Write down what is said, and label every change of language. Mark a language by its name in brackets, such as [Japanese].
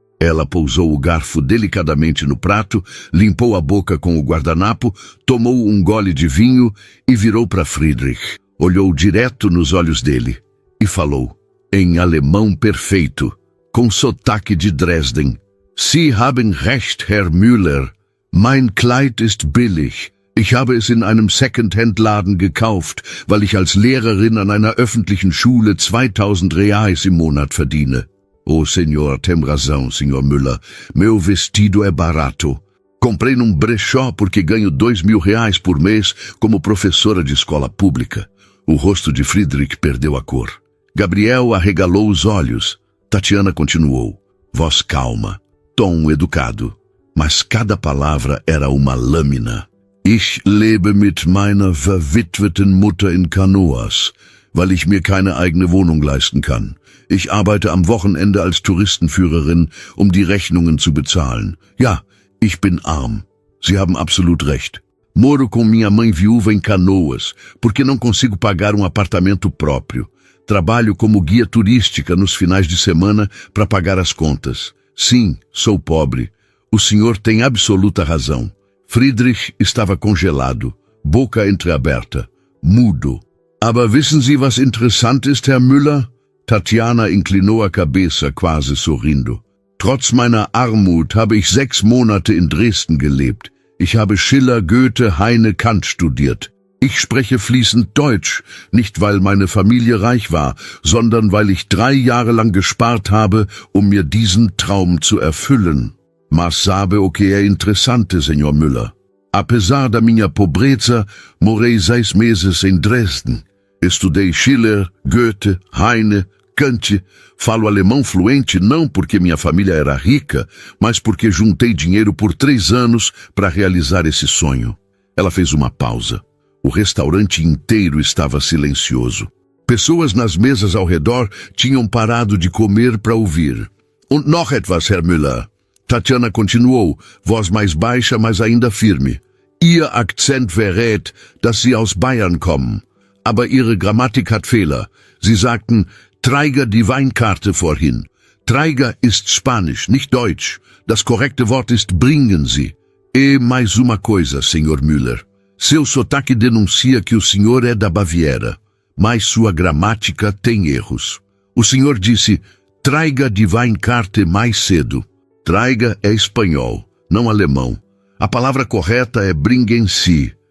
[Portuguese] Ela pousou o garfo delicadamente no prato, limpou a boca com o guardanapo, tomou um gole de vinho e virou para Friedrich. Olhou direto nos olhos dele e falou, em alemão perfeito, com sotaque de Dresden. [German] Sie haben recht, Herr Müller. Mein Kleid ist billig. Ich habe es in einem Second-Hand-Laden gekauft, weil ich als Lehrerin an einer öffentlichen Schule 2000 Reais im Monat verdiene. [Portuguese] Oh, senhor, tem razão, senhor Müller. Meu vestido é barato. Comprei num brechó porque ganho 2.000 reais por mês como professora de escola pública. O rosto de Friedrich perdeu a cor. Gabriel arregalou os olhos. Tatiana continuou. Voz calma, tom educado. Mas cada palavra era uma lâmina. [German] Ich lebe mit meiner verwitweten Mutter in Canoas, weil ich mir keine eigene Wohnung leisten kann. Ich arbeite am Wochenende als Touristenführerin, um die Rechnungen zu bezahlen. Ja, ich bin arm. Sie haben absolut recht. [Portuguese] Moro com minha mãe viúva em Canoas, porque não consigo pagar um apartamento próprio. Trabalho como guia turística nos finais de semana para pagar as contas. Sim, sou pobre. O senhor tem absoluta razão. Friedrich estava congelado, boca entreaberta, mudo. [German] Aber wissen Sie, was interessant ist, Herr Müller? [Portuguese] Tatiana inclinou a cabeça, quase sorrindo. [German] Trotz meiner Armut habe ich 6 Monate in Dresden gelebt. Ich habe Schiller, Goethe, Heine, Kant studiert. Ich spreche fließend Deutsch, nicht weil meine Familie reich war, sondern weil ich 3 Jahre lang gespart habe, um mir diesen Traum zu erfüllen. [Portuguese] Mas sabe o que é interessante, senhor Müller? Apesar da minha pobreza, morei 6 meses em Dresden. Estudei Schiller, Goethe, Heine, Kant. Falo alemão fluente não porque minha família era rica, mas porque juntei dinheiro por 3 anos para realizar esse sonho. Ela fez uma pausa. O restaurante inteiro estava silencioso. Pessoas nas mesas ao redor tinham parado de comer para ouvir. [German] Und noch etwas, Herr Müller. [Portuguese] Tatiana continuou, voz mais baixa, mas ainda firme. [German] Ihr Akzent verrät, dass Sie aus Bayern kommen. Aber Ihre Grammatik hat Fehler. Sie sagten, Träger die Weinkarte vorhin. Träger ist Spanisch, nicht Deutsch. Das korrekte Wort ist bringen Sie. [Portuguese] E mais uma coisa, senhor Müller. Seu sotaque denuncia que o senhor é da Baviera, mas sua gramática tem erros. O senhor disse, [German] Träger die Weinkarte [Portuguese] mais cedo. Träger é espanhol, não alemão. A palavra correta é bringen Sie.